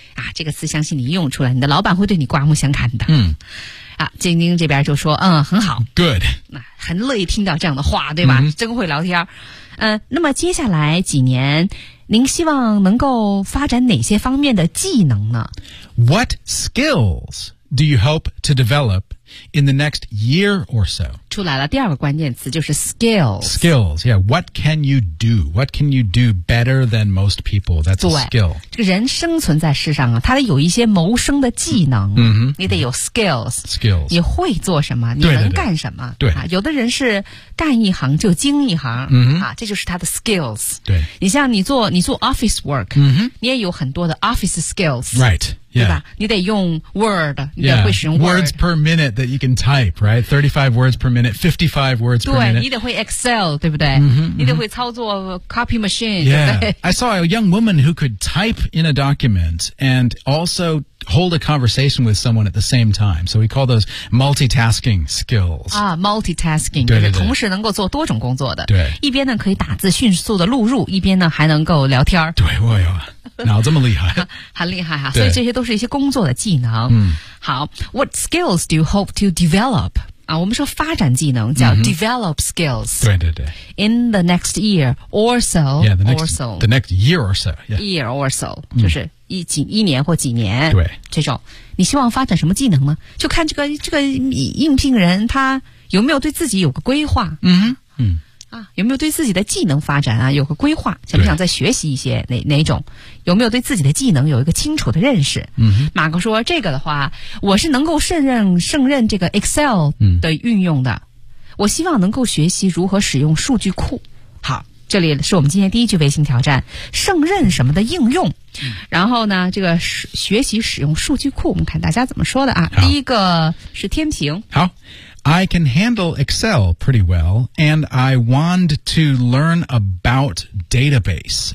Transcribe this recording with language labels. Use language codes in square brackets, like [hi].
[zh] 啊，这个词相信你用出来，你的老板会对你刮目相看的。嗯，啊，晶晶这边就说，嗯，很好 [en] ，good， [zh] 那很乐意听到这样的话，对吧？嗯、真会聊天。那么接下来几年，您希望能够发展哪些方面的技能呢 [en] ？What skills do you hope to develop in the next year or so？ [zh] 出来了，第二个关键词就是 skills。 [en] Skills， yeah， what can you do？ What can you do better than most people？ That's a skill。 [zh] 这个人生存在世上啊，他得有一些谋生的技能。嗯、mm-hmm. 你得有 skills。 [en] Skills， [zh] 你会做什么？你能干什么？对， 对， 对、啊，有的人是干一行就精一行。嗯、mm-hmm. 啊，这就是他的 skills。对，你像你做 office work，、 mm-hmm. 你也有很多的 office skills。 [en] Right。 Yeah. [zh] 对吧？你得用 Word， 你得会使用 [en] Words per minute that you can type, right? 35 words per minute, 55 words per minute. [zh] 对，你得会 Excel， 对不对？ Mm-hmm, 你得会操作 copy machine， [en] yeah, [zh] 对不对？ [en] I saw a young woman who could type in a document and also... hold a conversation with someone at the same time. So we call those multitasking skills. 啊 ,multitasking, [zh] 对对对就是同时能够做多种工作的。对。一边呢可以打字迅速的录入一边呢还能够聊天。对我有脑这么厉害。很厉害啊所以这些都是一些工作的技能。嗯。 [en] 好 ,what skills do you hope to develop? [zh] 啊，我们说发展技能叫 develop skills、 mm-hmm. 对对对 [en] in the next year or so yeah, the next year or so、yeah. year or so、 [zh] mm-hmm. 就是 一年或几年对这种你希望发展什么技能呢就看这个应聘人他有没有对自己有个规划嗯、mm-hmm. 啊，有没有对自己的技能发展啊有个规划想不想再学习一些哪种有没有对自己的技能有一个清楚的认识嗯、mm-hmm. 马哥说这个的话我是能够胜任这个 Excel 的运用的、mm-hmm. 我希望能够学习如何使用数据库好这里是我们今天第一句微信挑战胜任什么的应用、 mm-hmm. 然后呢这个学习使用数据库我们看大家怎么说的啊第一个是天平 [en] 好I can handle Excel pretty well, and I want to learn about database.